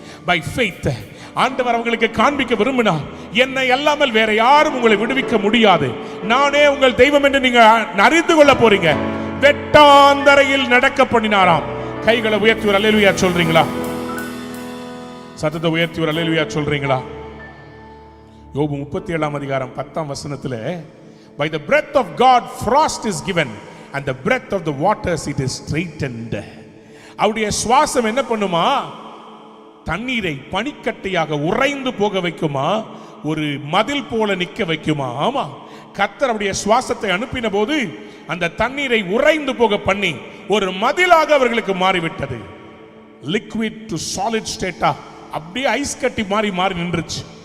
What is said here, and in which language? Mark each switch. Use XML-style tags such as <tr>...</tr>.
<en>by faith</en> <ta>ஆண்டவர் அவங்களுக்கு காண்பிக்க விரும்பினார், என்னை அல்லாமல் வேற யாரும் உங்களை விடுவிக்க முடியாது, நானே உங்கள் தெய்வம் என்று நீங்க அறிந்து கொள்ள போறீங்க. வெட்டாந்தரையில் நடக்க பண்ணினாராம். கைகளை உயர்த்தி ஒரு அல்லேலூயா சொல்றீங்களா? சத்தத்தை உயர்த்தி ஒரு அல்லேலூயா சொல்றீங்களா? யோபு 37:10 வசனத்துல,</ta> <en>by the breath of God frost is given and the breath of the waters it is straightened.</en> <ta>அவருடைய சுவாசம் என்ன பண்ணுமா? தண்ணீரை பனிக்கட்டையாக உறைந்து போக வைக்குமா, ஒரு மதில் போல நிக்க வைக்குமா. ஆமா, கர்த்தர் அவருடைய சுவாசத்தை அனுப்பின போது அந்த தண்ணீரை உறைந்து போக பண்ணி ஒரு மதிலாக அவர்களுக்கு மாறிவிட்டது. லிக்விட் டு சாலிட் ஸ்டேட்டா அப்படியே ஐஸ் கட்டி மாறி மாறி நின்றுச்சு.</ta>